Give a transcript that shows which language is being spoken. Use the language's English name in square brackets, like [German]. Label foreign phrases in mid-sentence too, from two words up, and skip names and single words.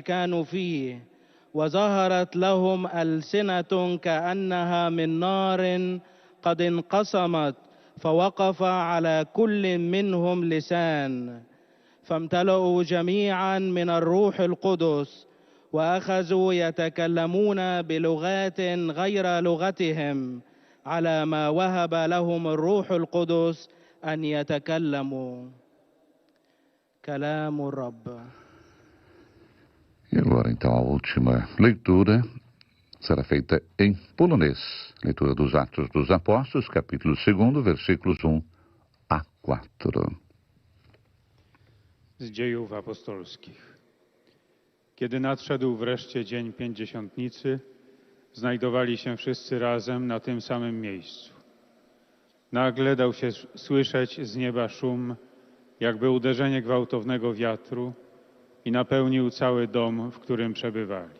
[Arabic] كانوا فيه وظهرت لهم ألسنة كأنها من نار قد انقسمت فوقف على كل منهم لسان فامتلأوا جميعا من الروح القدس وأخذوا يتكلمون بلغات غير لغتهم على ما وهب لهم الروح القدس أن يتكلموا. كلام الرب. [Portuguese] E agora, então, a última leitura será feita em polonês. Leitura dos Atos dos Apóstolos, capítulo 2, versículos 1 a 4. [Polish] Z dziejów apostolskich. Kiedy nadszedł wreszcie dzień Pięćdziesiątnicy, znajdowali się wszyscy razem na tym samym miejscu. Nagle dał się słyszeć z nieba szum, jakby uderzenie gwałtownego wiatru, i napełnił cały dom, w którym przebywali.